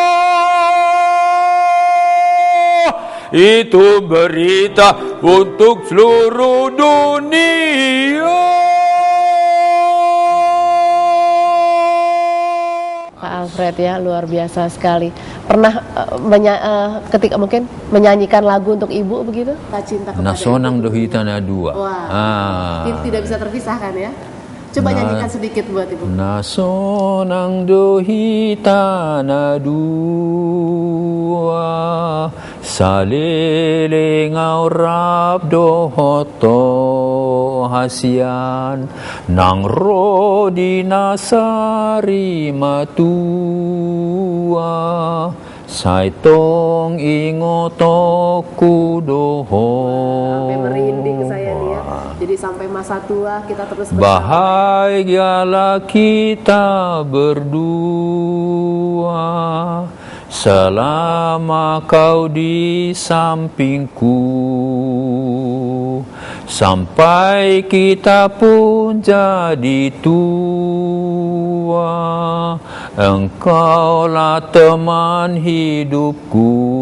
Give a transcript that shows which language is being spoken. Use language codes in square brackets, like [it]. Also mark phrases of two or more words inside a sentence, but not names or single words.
[id] Itu berita untuk seluruh dunia. Alfred ya, luar biasa sekali. Pernah ketika mungkin menyanyikan lagu untuk ibu begitu? Tak cinta kepada [bbc] Nasonang [id] ibu. [bbc] dohita na dua. [id] Wah, tidak bisa terpisahkan ya. Coba nyanyikan sedikit buat ibu. [bbc] Nasonang dohita na dua salilingau rap dohoto hasian nang rodi nasari matua saitong ingotoku doho. [id] Sampai merinding saya nih ya. Jadi sampai masa tua kita terus bersama. Bahagialah kita berdua selama kau di sampingku, sampai kita pun jadi tua, engkaulah teman hidupku.